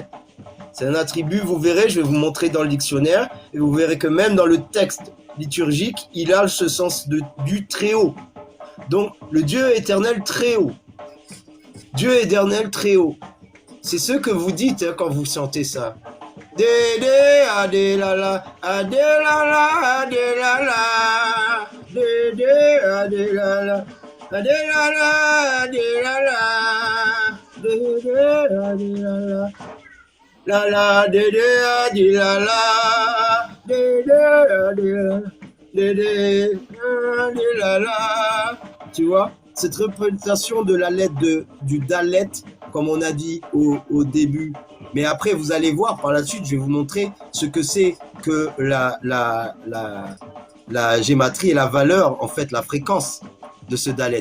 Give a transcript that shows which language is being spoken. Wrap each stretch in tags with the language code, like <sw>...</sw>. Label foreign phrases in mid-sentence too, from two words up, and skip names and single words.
<fr>C'est un attribut, vous verrez, je vais vous montrer dans le dictionnaire, et vous verrez que même dans le texte liturgique, il a ce sens du très haut. Donc, le Dieu éternel très haut. Dieu éternel très haut. C'est ce que vous dites hein, quand vous sentez ça. Dédé, adélala, adélala, adélala, dédé, adélala, adélala, adélala, dédé, adélala, lala, dédé, adélala, dédé, adélala, dédé, adélala. Tu vois, cette représentation de la lettre du Dalet, comme on a dit au début. Mais après, vous allez voir par la suite, je vais vous montrer ce que c'est que la gématrie et la valeur, en fait, la fréquence de ce Dalet.</fr>